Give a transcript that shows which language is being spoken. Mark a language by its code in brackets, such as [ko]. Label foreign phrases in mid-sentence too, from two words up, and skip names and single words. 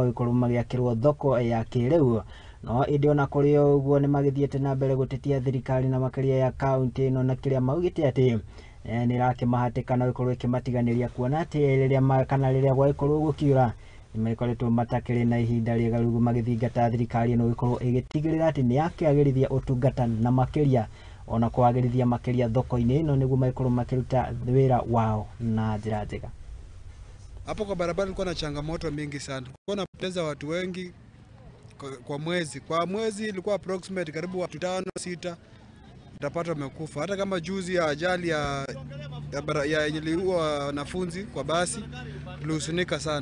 [ki] wa ikorwo magiakirwo thoko ya kiriu no indi ona kuri uguo ni magithiete na mbere gutetia thirikari na makiria ya kaunti no na kiria maugite ati ni rake mahatikana ikorwo ikimatiganiria kuona ati riria kana riria gwa ikorwo gukiura nimekoretwo matakiri na ihinda riega rugu magithingata thirikari no ikorwo igitigirira ati ni yakiagirithia utungata na makiria ona kwagirithia makiria thoko-ini no niguo maikorwo makiruta wira wao na njira njega. [sw] Hapo kwa barabara ilikuwa na changamoto mingi sana. Kulikuwa napoteza watu wengi kwa mwezi. Kwa mwezi ilikuwa approximate karibu watu 5-6 utapata wamekufa. Hata kama juzi ya ajali ya iliua wanafunzi kwa basi tulihuzunika sana.